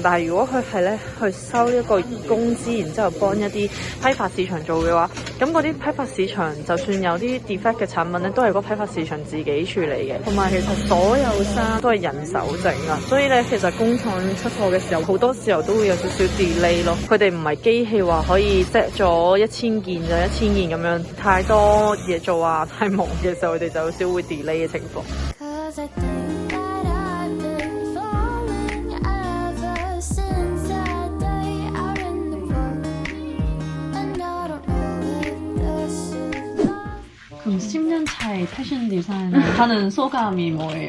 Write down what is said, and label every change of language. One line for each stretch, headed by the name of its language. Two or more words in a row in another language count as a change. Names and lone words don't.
Cantonese: 但係如果佢係咧去收一個工資，然之後幫一啲批發市場做嘅話，咁嗰啲批發市場就算有啲 defect 嘅產品咧，都係嗰批發市場自己處理嘅。同埋其實所有衫都係人手整啊，所以咧其實工廠出貨嘅時候，好多時候都會有少少 delay 咯。佢哋唔係機器話可以 set 咗1000件就1000件咁樣，太多嘢做啊，太忙嘅時候，佢哋就有少會 delay 嘅情況。
Korean: 그럼 10년 차의 패션 디자이너 하는 소감이 뭐예요?